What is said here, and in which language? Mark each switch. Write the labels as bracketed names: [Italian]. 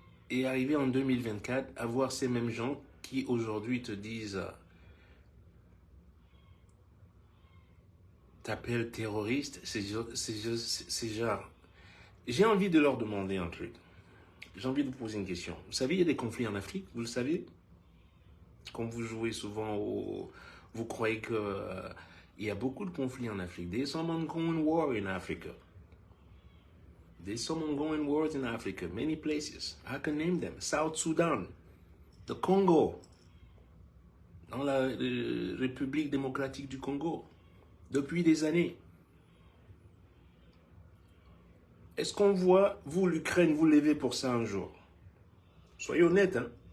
[French] Et arrivé en 2024, à voir ces mêmes gens qui aujourd'hui te disent, t'appelles terroriste, c'est genre, j'ai envie de leur demander un truc. J'ai envie de vous poser une question. Vous savez, il y a des conflits en Afrique, vous le savez? Quand vous jouez souvent vous croyez que il y a beaucoup de conflits en Afrique. [English] There's some ongoing war in Africa. There's some ongoing wars in Africa, many places. I can name them. [French] South Sudan, the Congo, dans la République démocratique du Congo, depuis des années. Est-ce qu'on voit, vous, l'Ukraine, vous lever pour ça un jour? Soyez honnêtes, hein?